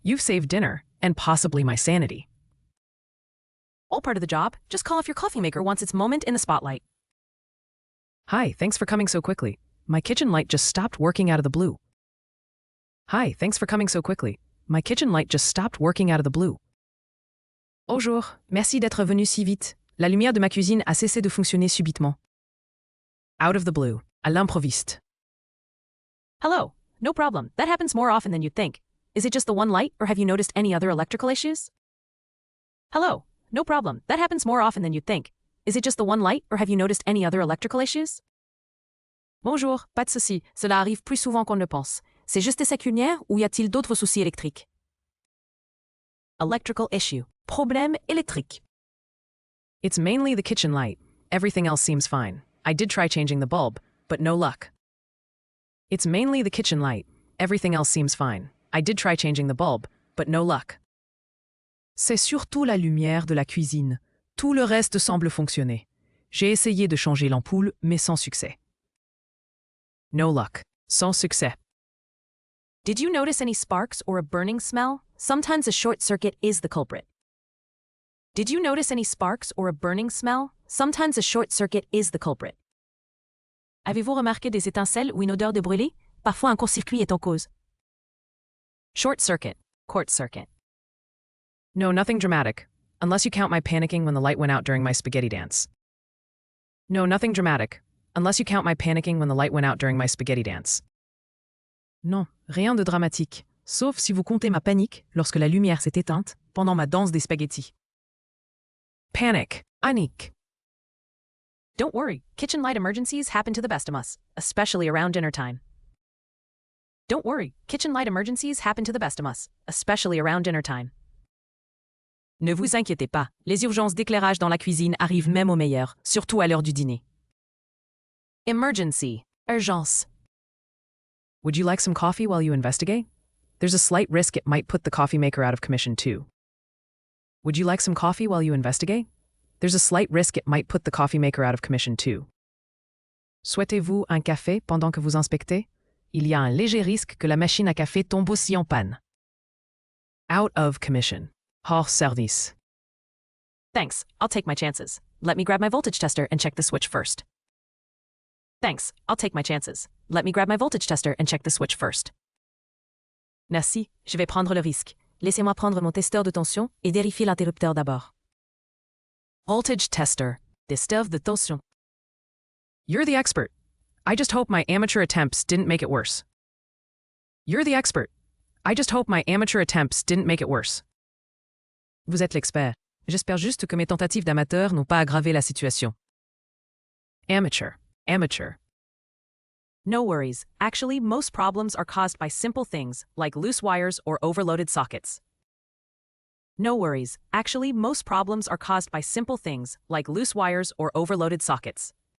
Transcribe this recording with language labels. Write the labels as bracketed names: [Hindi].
[English] You've saved dinner, and possibly my sanity. All part of the job. Just call if your coffee maker wants its moment in the spotlight. Hi, thanks for coming so quickly. My kitchen light just stopped working out of the blue. Hi, thanks for coming so quickly. My kitchen light just stopped working out of the blue. [French] Bonjour, merci d'être venu si vite. La lumière de ma cuisine a cessé de fonctionner subitement. [English] Out of the blue, [French] à l'improviste. [English] Hello. No problem. That happens more often than you'd think. Is it just the one light, or have you noticed any other electrical issues? Hello. No problem. That happens more often than you'd think. Is it just the one light, or have you noticed any other electrical issues? [French] Bonjour, pas de souci. Cela arrive plus souvent qu'on ne le pense. C'est juste cette lumière, ou y a-t-il d'autres soucis électriques? [English] Electrical issue. [French] Problème électrique. [English] It's mainly the kitchen light. Everything else seems fine. I did try changing the bulb, but no luck. It's mainly the kitchen light. Everything else seems fine. I did try changing the bulb, but no luck. [French] C'est surtout la lumière de la cuisine. Tout le reste semble fonctionner. J'ai essayé de changer l'ampoule, mais sans succès. [English] No luck. [French] Sans succès. [English] Did you notice any sparks or a burning smell? Sometimes a short circuit is the culprit. Did you notice any sparks or a burning smell? Sometimes a short circuit is the culprit. [French] Avez-vous remarqué des étincelles ou une odeur de brûlé? Parfois un court-circuit est en cause. [English] Short circuit. [French] Court circuit. [English] No, nothing dramatic. Unless you count my panicking when the light went out during my spaghetti dance. No, nothing dramatic. Unless you count my panicking when the light went out during my spaghetti dance. [French] Non, rien de dramatique. Sauf si vous comptez ma panique lorsque la lumière s'est éteinte pendant ma danse des spaghettis. [English] Panic. Panique. Don't worry. Kitchen light emergencies happen to the best of us, especially around dinner time. Don't worry. Kitchen light emergencies happen to the best of us, especially around dinner time. [French] Ne vous inquiétez pas, les urgences d'éclairage dans la cuisine arrivent même aux meilleurs, surtout à l'heure du dîner. [English] Emergency. Urgence. Would you like some coffee while you investigate? There's a slight risk it might put the coffee maker out of commission too. Would you like some coffee while you investigate? There's a slight risk it might put the coffee maker out of commission too. [French] Souhaitez-vous un café pendant que vous inspectez? Il y a un léger risque que la machine à café tombe aussi en panne. [English] Out of commission. [French] Hors service. [English] Thanks. I'll take my chances. Let me grab my voltage tester and check the switch first. Thanks. I'll take my chances. Let me grab my voltage tester and check the switch first. [French] Merci. Je vais prendre le risque. Laissez-moi prendre mon testeur de tension et vérifier l'interrupteur d'abord. [English] Voltage tester. [French] Testeur de tension. [English] You're the expert. I just hope my amateur attempts didn't make it worse. You're the expert. I just hope my amateur attempts didn't make it worse. [French] Vous êtes l'expert. J'espère juste que mes tentatives d'amateur n'ont pas aggravé la situation. [English] Amateur. Amateur. No worries. Actually, most problems are caused by simple things, like loose wires or overloaded sockets. No worries. Actually, most problems are caused by simple things, like loose wires or overloaded sockets.